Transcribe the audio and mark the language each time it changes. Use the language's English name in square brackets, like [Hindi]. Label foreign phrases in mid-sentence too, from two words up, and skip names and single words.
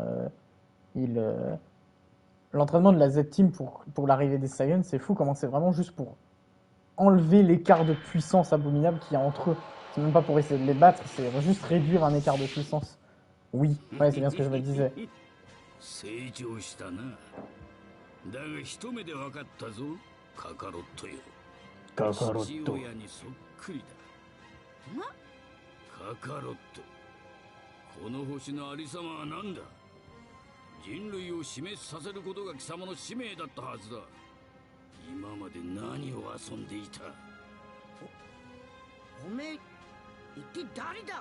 [French] L'entraînement de la Z-Team pour l'arrivée des Saiyans, c'est fou comment c'est vraiment juste pour enlever l'écart de puissance abominable qu'il y a entre eux. C'est même pas pour essayer de les battre, c'est juste réduire un écart de puissance. Oui, ouais, c'est bien ce que je me disais. Kakaroto. [Japanese] この星のありさまは何だ。人類を死滅させることが貴様の使命だったはずだ。今まで何を遊んでいた。おめえ一体誰だ。